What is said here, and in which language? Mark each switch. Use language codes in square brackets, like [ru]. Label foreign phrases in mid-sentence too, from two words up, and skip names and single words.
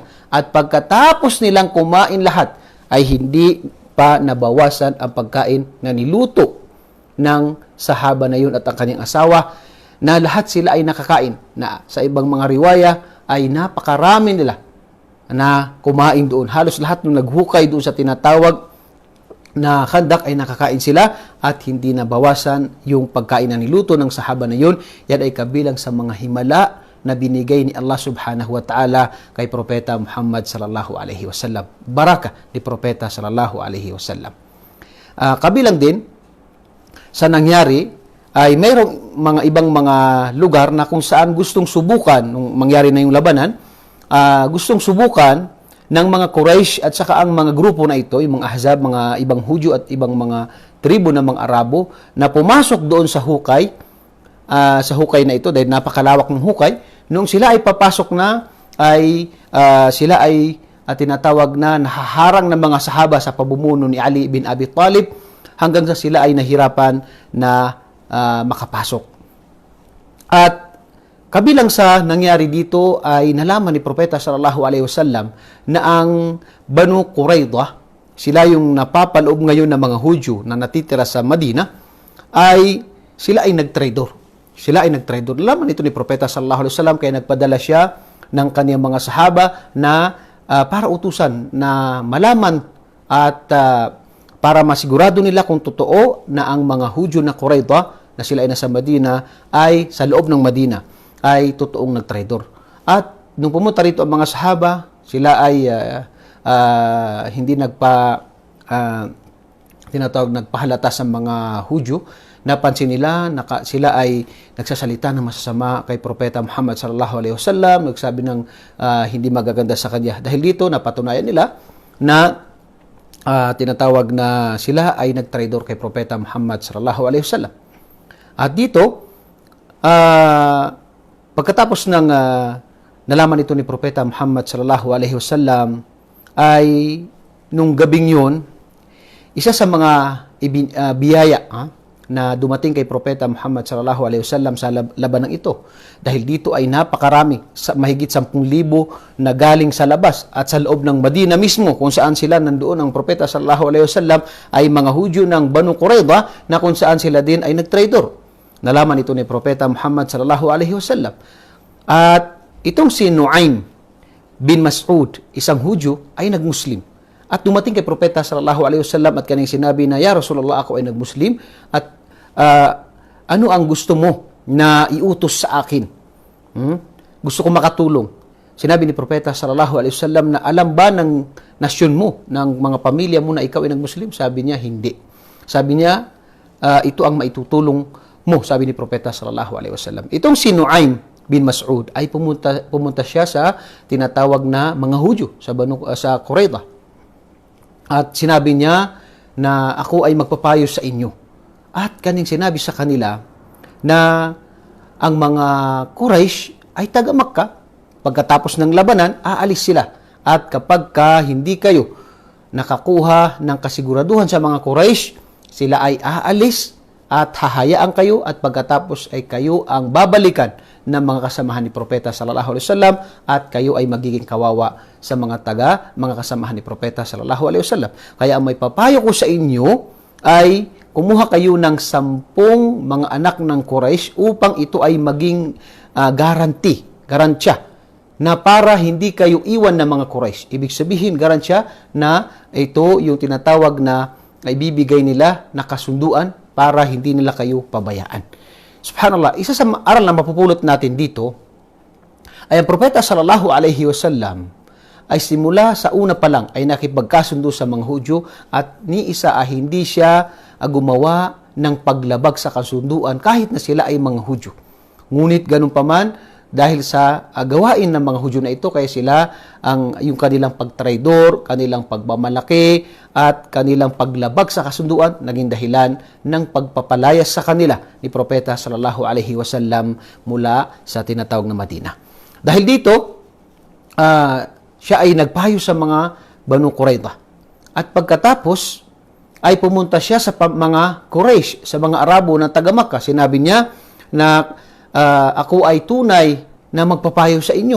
[tl] At pagkatapos nilang kumain lahat, ay hindi pa nabawasan ang pagkain na niluto ng sahaba na yun at ang kanyang asawa, na lahat sila ay nakakain, na sa ibang mga riwaya ay napakarami nila na kumain doon. Halos lahat nung naghukay doon sa tinatawag na khandak ay nakakain sila at hindi nabawasan yung pagkain na niluto ng sahaba na yun. Yan ay kabilang sa mga himala na binigay ni Allah [ar] سبحانه وتعالى [tl] kay Propeta Muhammad [ar] صلى الله عليه وسلم. [tl] Baraka ni Propeta [ar] صلى الله عليه وسلم. [tl] Kabilang din sa nangyari ay mayroong mga ibang mga lugar na kung saan gustong subukan, nung mangyari na yung labanan, gustong subukan ng mga Quraysh at saka ang mga grupo na ito, yung mga Ahzab, mga ibang Hudyo at ibang mga tribo ng mga Arabo, na pumasok doon sa hukay na ito, dahil napakalawak ng hukay. Nung sila ay papasok na, ay sila ay tinatawag na nahaharang ng mga sahaba sa pamumuno ni Ali bin Abi Talib, hanggang sa sila ay nahirapan na makapasok. At kabilang sa nangyari dito ay nalaman ni Propeta [ar] صلى الله عليه وسلم [tl] na ang Banu Qurayza, sila yung napapaloob ngayon ng mga Hudyo na natitira sa Madina, ay sila ay nagtraidor. Nalaman ito ni Propeta [ar] صلى الله عليه وسلم, [tl] kaya nagpadala siya ng kaniyang mga sahaba na para utusan na malaman at para masigurado nila kung totoo na ang mga Hudyo na Qurayza na sila ay nasa Madina, ay sa loob ng Madina ay totoong nagtraidor. At nung pumunta rito ang mga sahaba, sila ay hindi nagpahalata sa mga Hudyo napansin nila sila ay nagsasalita ng masasama kay Propeta Muhammad [ar] صلى الله عليه وسلم, [tl] nagsabi ng hindi magaganda sa kanya. Dahil dito napatunayan nila na tinatawag na sila ay nagtraidor kay Propeta Muhammad [ar] صلى الله عليه وسلم. [tl] At dito pagkatapos ng nalaman ito ni Propeta Muhammad [ar] صلى الله عليه وسلم [tl] ay nung gabing yun, isa sa mga biyaya na dumating kay Propeta Muhammad [ar] صلى الله عليه وسلم [tl] sa labanang ito. Dahil dito ay napakarami, mahigit 10,000 na galing sa labas at sa loob ng Madina mismo kung saan sila nandoon ang Propeta [ar] صلى الله عليه وسلم [tl] ay mga Hudyo ng Banu Qurayza na kung saan sila din ay nagtraidor. Nalaman ito ni Propeta Muhammad [ar] صلى الله عليه وسلم. [tl] At itong si Nuaym bin Mas'ud, isang Hudyo, ay nagmuslim. At dumating kay Propeta [ar] صلى الله عليه وسلم [tl] at kanyang sinabi na, [ar] "يا رسول الله, [tl] ako ay nagmuslim at ano ang gusto mo na iutos sa akin? Gusto ko makatulong." Sinabi ni Propeta [ar] صلى الله عليه وسلم [tl] na, "Alam ba ng nasyon mo, ng mga pamilya mo na ikaw ay nagmuslim?" Sabi niya, "Hindi." Sabi niya, "Ito ang maitutulong mo," sabi ni Propeta [ar] صلى الله عليه وسلم. [tl] Itong si Nuaym bin Mas'ud ay pumunta siya sa tinatawag na mga Hudyo sa Qurayza. At sinabi niya na, "Ako ay magpapayo sa inyo." At kaning sinabi sa kanila na ang mga Quraysh ay taga Makkah. Pagkatapos ng labanan, aalis sila. At kapag hindi kayo nakakuha ng kasiguraduhan sa mga Quraysh, sila ay aalis at hahayaan kayo at pagkatapos ay kayo ang babalikan ng mga kasamahan ni Propeta [ar] صلى الله عليه وسلم [tl] at kayo ay magiging kawawa sa mga kasamahan ni Propeta [ar] صلى الله عليه وسلم. [tl] Kaya ang may papayo ko sa inyo ay kumuha kayo ng 10 mga anak ng Quraysh upang ito ay maging garansya na para hindi kayo iwan ng mga Quraysh. Ibig sabihin, garansya na ito yung tinatawag na ibibigay nila na kasunduan para hindi nila kayo pabayaan. Subhanallah, isa sa aral na mapupulot natin dito ay ang Propeta [ar] صلى الله عليه وسلم [tl] ay simula sa una pa lang ay nakipagkasundo sa mga Hudyo at ni isa ay hindi siya gumawa ng paglabag sa kasunduan kahit na sila ay mga Hudyo. Ngunit ganun pa man, dahil sa gawain ng mga Hudyo na ito, kaya sila yung kanilang pagtraidor, kanilang pagmamalaki, at kanilang paglabag sa kasunduan, naging dahilan ng pagpapalayas sa kanila ni Propeta [ar] صلى الله عليه وسلم [tl] mula sa tinatawag na Madina. Dahil dito, siya ay nagpayo sa mga Banu Qurayza. At pagkatapos, ay pumunta siya sa mga Quraysh, sa mga Arabo na taga Makkah. Sinabi niya na ako ay tunay na magpapayo sa inyo.